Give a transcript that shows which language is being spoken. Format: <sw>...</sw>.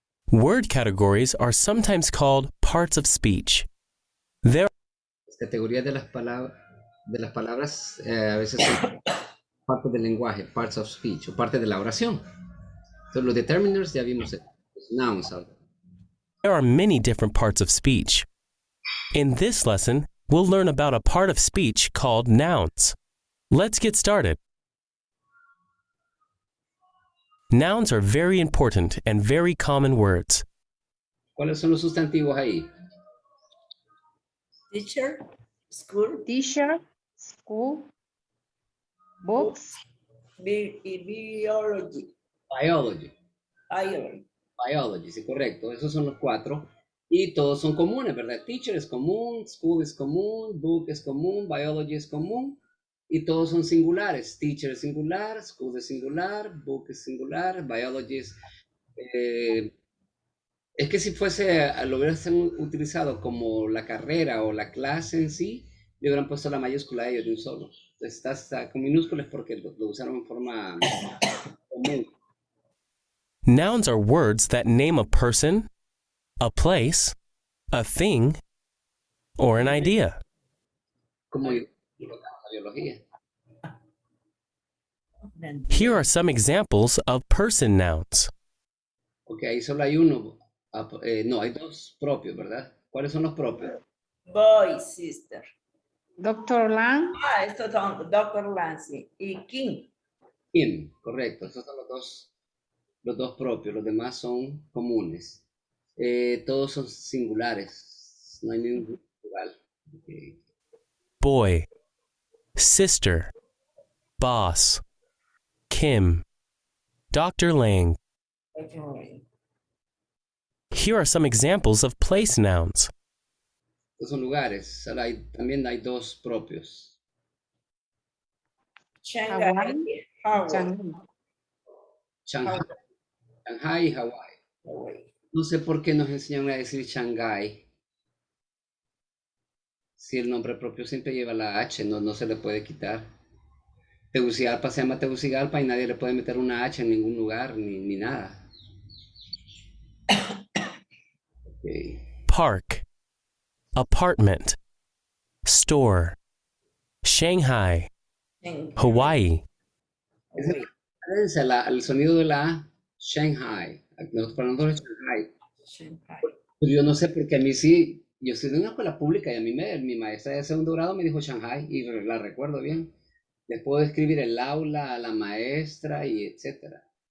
<en>Word categories are sometimes called parts of speech. There</en> <es>Las categorías de las palabras a veces son parte del lenguaje,</es> <en>parts of speech,</en> <es>o parte de la oración. Entonces los determiners ya vimos nouns.</es> <en>are many different parts of speech. In this lesson, we'll learn about a part of speech called nouns. Let's get started. Nouns are very important and very common words.</en> <es>¿Cuáles son los sustantivos ahí?</es> <en>Teacher, school, Teacher, school, books, biology, Biology. biology.</en> <es>Biology, sí, correcto. Esos son los 4. Y todos son comunes, ¿verdad? Teacher es común, school es común, book es común, biology es común. Y todos son singulares. Teacher es singular, school es singular, book es singular, biology es... es que si fuese, lo hubieran utilizado como la carrera o la clase en sí, le hubieran puesto la mayúscula a ellos de un solo. Entonces está con minúsculas porque lo usaron en forma común.</es> <en>Nouns are words that name a person, a place, a thing, or an idea.</en> <es>Como la biología.</es> <en>Here are some examples of person nouns.</en> <es>Ok, ahí solo hay uno. No, hay 2 propios, ¿verdad? ¿Cuáles son los propios?</es> <en>Boy, sister. Dr. Lang,</en> <es>Estos son Dr. Lancy y King. Him, correcto. Esos son los dos propios. Los demás son comunes. Todos son singulares. No hay ningún plural.</es> <en>Boy, sister, boss, Kim, Dr. Lang. Here are some examples of place nouns.</en> <es>Estos son lugares. Ahora también hay dos propios.</es> <en>Shanghai, Howard.</en> <es>Shanghai, Shanghai y Hawái. No sé por qué nos enseñan a decir Shanghai. Si el nombre propio siempre lleva la H, no se le puede quitar. Tegucigalpa se llama Tegucigalpa y nadie le puede meter una H en ningún lugar, ni nada.</es> <en>Okay. Park, apartment, store, Shanghai, Hawaii.</en> <es>El sonido de la A, Shanghai. Para nosotros es Shanghai. Shanghai. Pero yo no sé porque a mí sí, yo estoy de una escuela pública y a mí mi maestra de segundo grado me dijo Shanghai y la recuerdo bien. Les puedo escribir el aula, a la maestra y etcétera.</es>